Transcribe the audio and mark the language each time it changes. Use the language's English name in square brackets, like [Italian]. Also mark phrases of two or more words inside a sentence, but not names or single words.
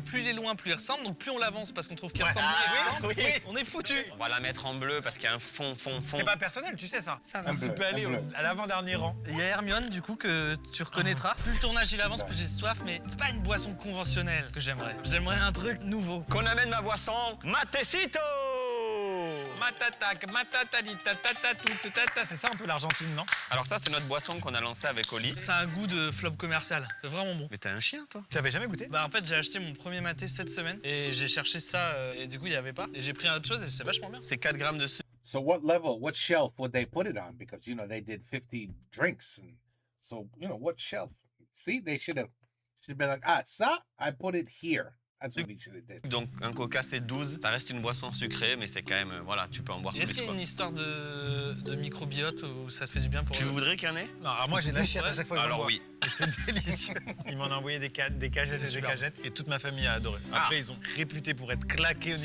[French] que plus il est loin, plus il ressemble. Donc plus on l'avance parce qu'on trouve qu'il Ouais. ressemble Ah, mieux, il ressemble, oui. on est foutu. On va la mettre en bleu parce qu'il y a un fond. C'est pas personnel, tu sais ça. Ça va. Un Tu bleu, peux aller un bleu. à l'avant-dernier rang. Il y a Hermione, du coup, que tu reconnaîtras. Plus le tournage il avance, plus j'ai soif. Mais c'est pas une boisson conventionnelle que j'aimerais. J'aimerais un truc nouveau. Qu'on amène ma boisson, Matecito. Matatac, matatalita, tatatou, tata. C'est ça un peu l'Argentine, non? Alors ça, c'est notre boisson qu'on a lancée avec Oli. Ça a un goût de flop commercial. C'est vraiment bon. Mais t'as un chien, toi? Tu avais jamais goûté? Bah en fait j'ai acheté mon premier maté cette semaine et j'ai cherché ça et du coup il y avait pas et j'ai pris autre chose et c'est vachement bien. C'est 4 grammes de sucre. [English] So what level, what shelf would they put it on? Because, you know, they did 50 drinks. And so, you know, what shelf? See, they should have been like, ça, I put it here. That's what he should have did. [French] Donc un coca c'est 12. Ça reste une boisson sucrée, mais c'est quand même, voilà, tu peux en boire Est-ce plus, qu'il y a quoi. une histoire de microbiote où ça te fait du bien pour Tu voudrais qu'il y en ait? Non, alors moi j'ai la chiasse à chaque fois que j'en Alors bois. oui. Et c'est délicieux. Il m'en a envoyé des cagettes C'est et des super. cagettes et toute ma famille a adoré. Après, ils ont réputé pour être claqués au niveau